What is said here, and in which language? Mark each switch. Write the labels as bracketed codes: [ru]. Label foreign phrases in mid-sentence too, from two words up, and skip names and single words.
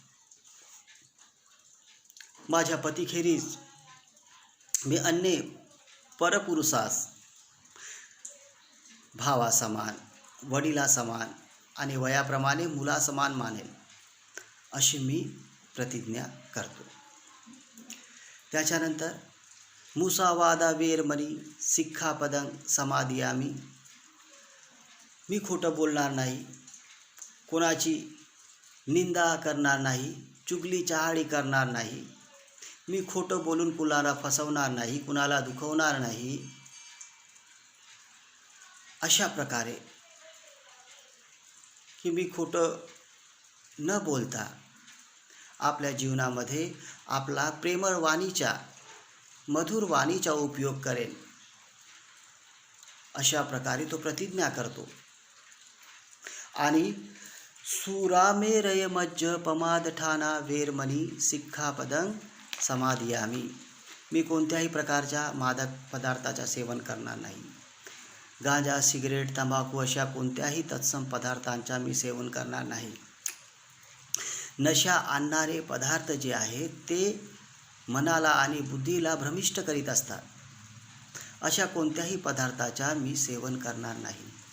[mr] माझ्या पतीखेरीज मी अन्य परपुरुषास भावासमान, वडिलासमान आणि वयाप्रमाणे मुलासमान मानेल, अशी मी प्रतिज्ञा करतो। [pi] त्याच्यानंतर मुसावादा वेरमणी सिक्खापदं समादियामी। [mr] मी खोटं बोलणार नाही, कोणाची निंदा करणार नाही, चुगली चहाडी करणार नाही, मी खोटं बोलून कुणाला फसवणार नाही, कुणाला दुखवणार नाही। अशा प्रकारे की मी खोटं न बोलता आपल्या जीवनामध्ये आपला प्रेमळ वाणीचा, मधुर वाणीचा उपयोग करेन, अशा प्रकारे तो प्रतिज्ञा करतो। [pi] आणि सुरामेरय मज्ज पमादठाना वेरमणी सिक्खापदं समादियामी। [mr] मी कोणत्याही प्रकारच्या मादक पदार्थाचा सेवन करणार नाही, गांजा, सिगरेट, तंबाखू अशा कोणत्याही तत्सम पदार्थांचा मी सेवन करणार नाही। नशा आणणारे पदार्थ जे आहेत ते मनाला आणि बुद्धीला भ्रमिष्ट करीत असतात, अशा कोणत्याही पदार्थाचा मी सेवन करणार नाही।